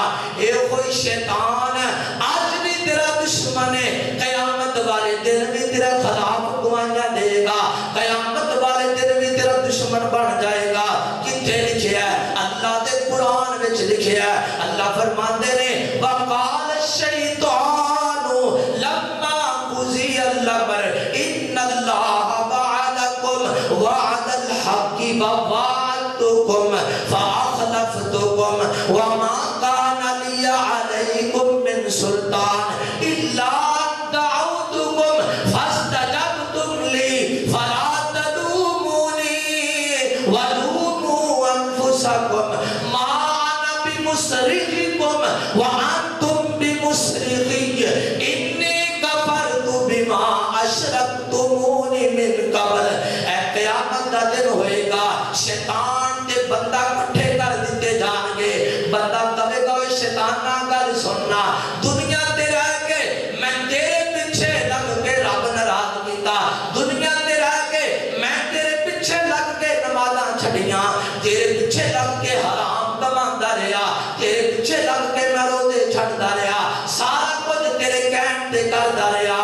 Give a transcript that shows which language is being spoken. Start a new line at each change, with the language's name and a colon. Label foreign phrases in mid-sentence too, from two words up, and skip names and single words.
Punjabi: ایہہ کوئی شیطان اج وی تیرا دشمن ہے، قیامت والے دن وی تیرے خلاف گواہیاں دیوے گا، قیامت والے دن وی تیرا دشمن بن جائے گا. کتھے لکھیا ہے? اللہ دے قرآن وچ لکھیا ہے. اللہ فرماندے نے
Arabic: وقال الشيطان لما قضي الأمر إن الله وعدكم وعد الحق ووعدتكم فأخلفتكم وما كان لي عليكم من سلطان إلا دعوتكم فاستجبتم لي فلا تلوموني ولوموا أنفسكم ما أنا بمصرخكم وما أنتم بمصرخي إني كفرت بما أشركتمون من قبل.
Punjabi: ایہہ قیامت دا دن ہووے گا، شیطان تے بندہ اکٹھے کر دتے جان گے. بندہ کہے گا اوئے شیطانا گل سن نا، دنیا تے رہ کے میں تیرے پچھے لگ کے رب ناراض کیتا، دنیا تے رہ کے میں تیرے پچھے لگ کے نمازاں چھڈیاں، تیرے پچھے لگ کے حرام کماندا رہا، تیرے پچھے لگ کے میں روزے چھڈدا رہا، سارا کجھ تیرے کہن تے کردا رہا.